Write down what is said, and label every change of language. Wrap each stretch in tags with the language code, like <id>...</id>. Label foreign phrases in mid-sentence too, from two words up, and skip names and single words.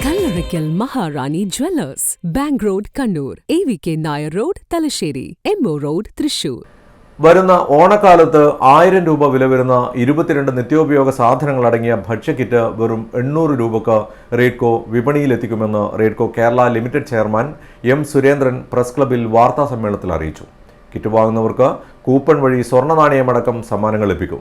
<en>Oracle Maharani Jewellers, Bank Road, Kannur, AVK Nair Road, Talasheri, MO Road, Thrissur.</en> <ml>വരുന്ന ഓണക്കാലത്ത് 1000 രൂപ വില വരുന്ന 22 നിത്യോപയോഗ സാധനങ്ങളടങ്ങിയ ഭക്ഷ്യക്കിറ്റ് വെറും 800 രൂപക്ക് റേഡ്കോ വിപണിയിലെത്തിക്കുമെന്ന് റേഡ്കോ കേരള ലിമിറ്റഡ് ചെയർമാൻ എം സുരേന്ദ്രൻ പ്രസ് ക്ലബിൽ വാർത്താ സമ്മേളനത്തിൽ അറിയിച്ചു. കിറ്റ് വാങ്ങുന്നവർക്ക് കൂപ്പൺ വഴി സ്വർണ്ണ നാണയമടക്കം സമ്മാനങ്ങൾ ലഭിക്കും.</ml>